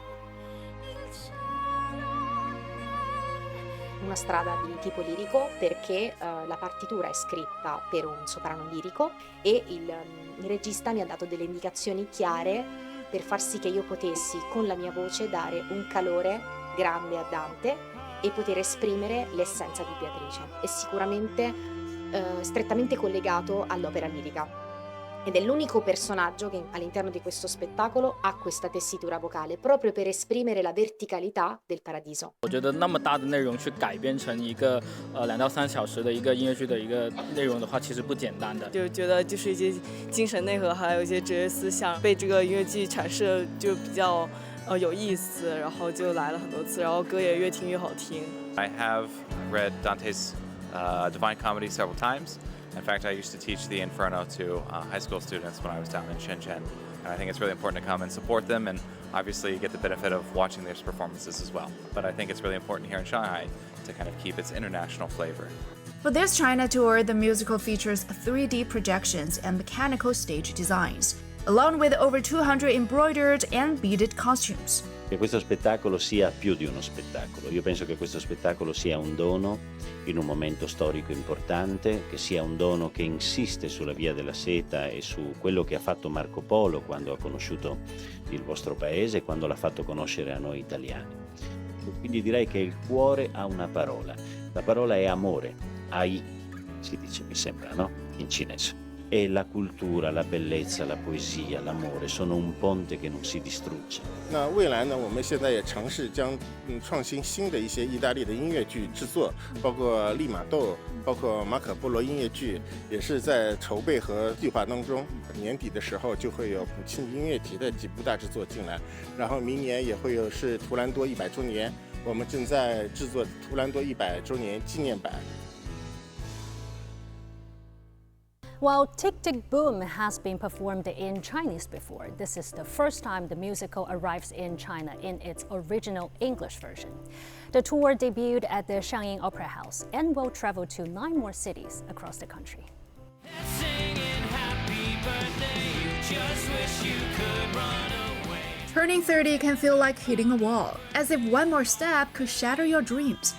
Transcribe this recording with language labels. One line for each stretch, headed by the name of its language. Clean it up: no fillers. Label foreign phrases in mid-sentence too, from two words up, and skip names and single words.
Italian: Una strada di tipo lirico perché la partitura è scritta per un soprano lirico e il regista mi ha dato delle indicazioni chiare per far sì che io potessi con la mia voce dare un calore grande a Dante e poter esprimere l'essenza di Beatrice. È sicuramente strettamente collegato all'opera lirica ed è l'unico personaggio che all'interno di questo spettacolo ha questa tessitura vocale proprio per esprimere la verticalità del paradiso.
Chinese: 我觉得那么大的内容去改编成一个2到3小时的一个音乐剧的一个内容的话，其实不简单的。就觉得就是一些精神内核，还有一些哲学思想被这个音乐剧阐释就比较有意思，然后就来了很多次，然后歌也越听越好听。
English: I have read Dante's Divine Comedy several times. In fact, I used to teach the Inferno to high school students when I was down in Shenzhen. And I think it's really important to come and support them and obviously get the benefit of watching their performances as well. But I think it's really important here in Shanghai to kind of keep its international flavor. For this China tour, the musical features 3D projections and mechanical stage designs, along with over 200 embroidered and beaded costumes.
Italian: Che questo spettacolo sia più di uno spettacolo. Io penso che questo spettacolo sia un dono in un momento storico importante, che sia un dono che insiste sulla via della seta e su quello che ha fatto Marco Polo quando ha conosciuto il vostro paese e quando l'ha fatto conoscere a noi italiani. Quindi direi che il cuore ha una parola. La parola è amore, ai, si dice, mi sembra, no? In cinese. E la cultura, la bellezza, la poesia, l'amore sono un ponte che non si distrugge.
Chinese: 那未来呢，我们现在也尝试将创新新的一些意大利的音乐剧制作，包括利玛窦，包括马可波罗音乐剧，也是在筹备和计划当中。年底的时候就会有普契尼音乐节的几部大制作进来，然后明年也会有是图兰多100周年，我们正在制作图兰多100周年纪念版。
English: While Tick Tick Boom has been performed in Chinese before, this is the first time the musical arrives in China in its original English version. The tour debuted at the Shanghai Opera House and will travel to 9 more cities across the country. Turning 30 can feel like hitting a wall, as if one more step could shatter your dreams.